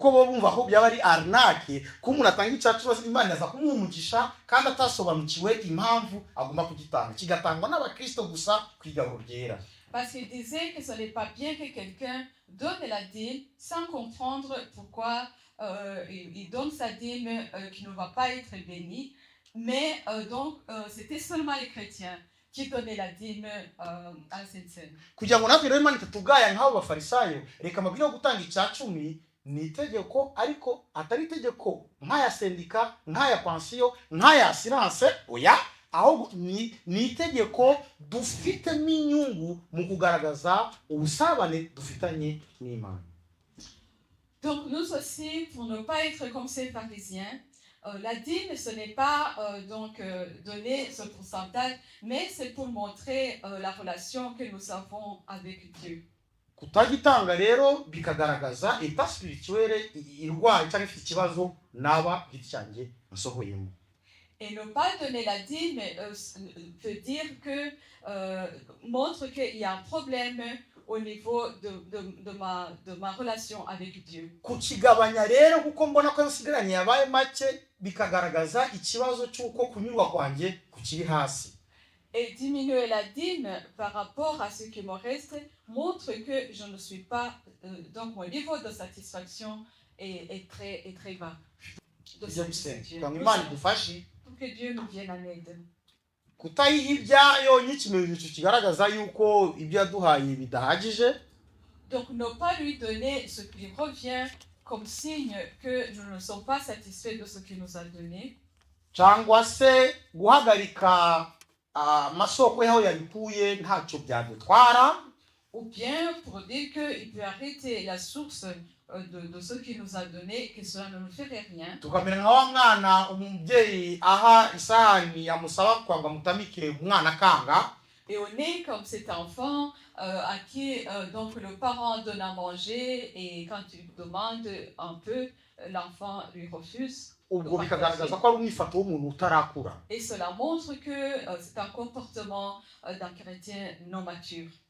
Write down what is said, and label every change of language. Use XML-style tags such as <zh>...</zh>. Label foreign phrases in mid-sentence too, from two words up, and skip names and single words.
<fr>Parce qu'ils disaient que ce n'est pas bien que quelqu'un donne la dîme sans comprendre pourquoi il donne sa dîme qui ne va pas être bénie. Mais donc, c'était seulement les chrétiens qui donnaient la dîme à cette scène.</fr> <rw>Ni itegeko ariko atari itegeko nk'aya sendika nk'aya pansiyo nk'aya assurance oya ahubwo ni itegeko dufitemo inyungu mu kugaragaza ubusabane dufitanye n'Imana.</rw> <fr>Donc nous aussi, pour ne pas être comme ces pharisiens, la dîme ce n'est pas donner ce pourcentage, mais c'est pour montrer la relation que nous avons avec Dieu.</fr> <rw>Kutagitanga rero bikagaragaza</rw> <fr>eta spirituelle</fr> <rw>irwaye cyangwa ifite ikibazo naba gityange nsohoyemo.</rw> <fr>Et ne pas donner la dîme veut dire que montre qu'il y a un problème au niveau de ma relation avec Dieu.</fr> <rw>Kukigabanya rero kuko mbona ko nsigaranye yabaye make bikagaragaza ikibazo cy'uko kunyurwa kwanjye kukiri hasi.</rw> <fr>Et diminuer la dîme par rapport à ce qui me reste montre que je ne suis pas, donc mon niveau de satisfaction est très bas. Pour que Dieu nous vienne en aide.</fr> <rw>Kutayiha ibyayo ni ikimenyetso kigaragaza yuko ibyo yaduhaye bidahagije.</rw> <fr>Donc ne pas lui donner ce qui lui revient comme signe que nous ne sommes pas satisfaits de ce qu'il nous a donné.</fr> <rw>Cyangwa se guhagarika amasoko yaho yabikuye ntacyo byadutwara.</rw> <fr>Ou bien pour dire qu'il peut arrêter la source de ce qu'il nous a donné, que cela ne nous ferait rien.</fr> <rw>Tukamera nka wa mwana umubyeyi aha isahani yamusaba kwanga mutamike umwana kanga.</rw> <fr>Et on est comme cet enfant à qui donc le parent donne à manger et quand il demande un peu, l'enfant lui refuse. Et cela montre que c'est un comportement d'un chrétien non mature.</fr>